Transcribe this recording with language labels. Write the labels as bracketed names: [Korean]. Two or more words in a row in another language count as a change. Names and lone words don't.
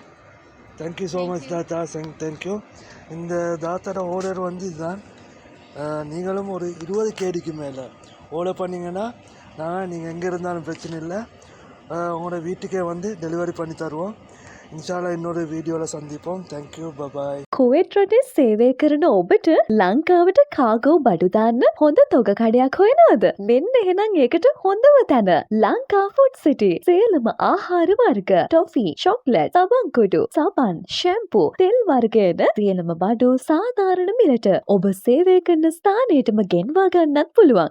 [English] thank you so much [Tamil] தாத்தா, தேங்க்யூ. இந்த தாத்தாவோட ஆர்டர் வந்து இதுதான். நீங்களும் ஒரு 20 கேடிக்கு மேலே ஆர்டர் பண்ணிங்கன்னா நீங்கள் எங்கே இருந்தாலும் பிரச்சனை இல்லை, உங்களோட வீட்டுக்கே வந்து டெலிவரி பண்ணி தருவோம். ඉන්ෂාල්ලා இன்னொரு வீடியோவில் சந்திப்போம். [English] thank you, bye bye. [Sinhala] කුවේට් රටේ සේවය කරන ඔබට ලංකාවට කාගෝ බඩු දාන්න හොඳ තොග කඩයක් හොයනවද? මෙන්න එහෙනම් ඒකට හොඳම තැන ලංකා ෆුඩ් සිටි. සියලුම ආහාර වර්ග, ටොෆි, චොක්ලට්, සබන් කුඩු, සබන්, ෂැම්පූ, තෙල් වර්ගයන සියලුම බඩු සාධාරණ මිලට ඔබ සේවය කරන ස්ථානයටම ගෙන්වා ගන්නත් පුළුවන්.